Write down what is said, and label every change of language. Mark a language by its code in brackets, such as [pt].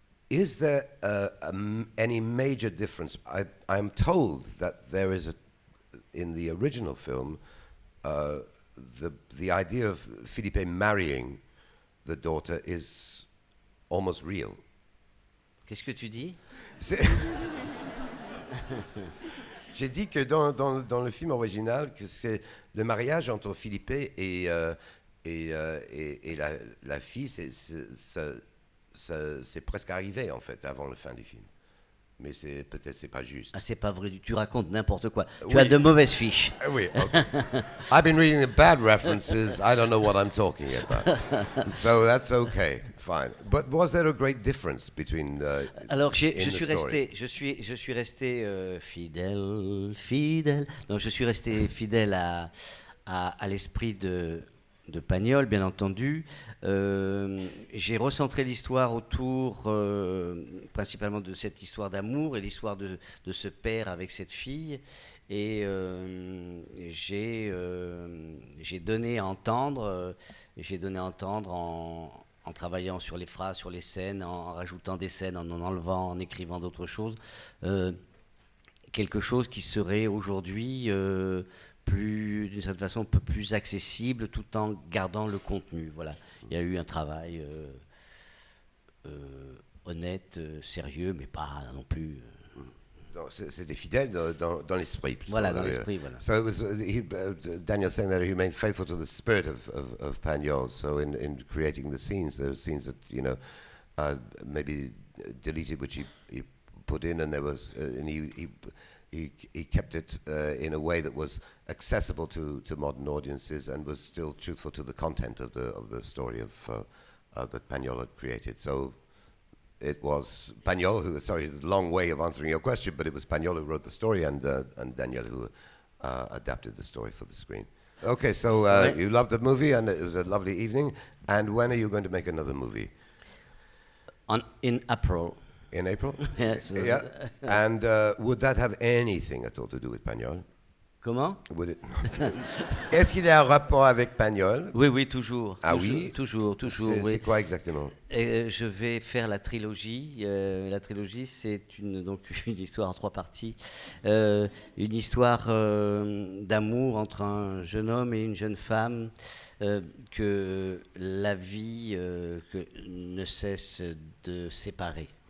[en] Is there any major difference? I'm told that there is in the original film. The idea of Philippe marrying the daughter is almost real. [fr] Qu'est-ce que tu dis? J'ai dit que dans le film original, que c'est le mariage entre Philippe et la fille, c'est presque arrivé en fait avant la fin du film. Mais peut-être c'est pas juste. Ah, c'est pas vrai, tu racontes n'importe quoi. Tu Oui. as de mauvaises fiches. Oui, okay. [en] I've been reading the bad references. I don't know what I'm talking about. So that's okay, fine. But was there a great difference between [fr] Alors je [en] in the story? [fr] suis resté fidèle. Donc je suis resté fidèle à l'esprit de Pagnol, bien entendu. J'ai recentré l'histoire autour principalement de cette histoire d'amour et l'histoire de ce père avec cette fille. Et j'ai donné à entendre, en travaillant sur les phrases, sur les scènes, en rajoutant des scènes, en enlevant, en écrivant d'autres choses, quelque chose qui serait aujourd'hui d'une certaine façon un peu plus accessible tout en gardant le contenu. Voilà. Il y a eu un travail honnête, sérieux, mais pas non plus... C'était fidèle dans l'esprit. Voilà, dans l'esprit, voilà. [en] So it was Daniel saying that he remained faithful to the spirit of Pagnol. So in creating the scenes, there were scenes that maybe deleted, which he put in, and there was and he kept it in a way that was accessible to modern audiences and was still truthful to the content of the story that Pagnol had created. So it was Pagnol who, sorry, it's a long way of answering your question, but it was Pagnol who wrote the story and Daniel who adapted the story for the screen. Okay, so you loved the movie and it was a lovely evening. And when are you going to make another movie? In April. In April? Yes. Yeah. And would that have anything at all to do with Pagnol? [fr] Comment? Est-ce qu'il y a un rapport avec Pagnol? Oui, toujours. Ah toujours, oui? Toujours, oui. C'est quoi exactement? Je vais faire la trilogie. La trilogie, c'est donc une histoire en 3 parties. Une histoire d'amour entre un jeune homme et une jeune femme que la vie ne cesse de séparer.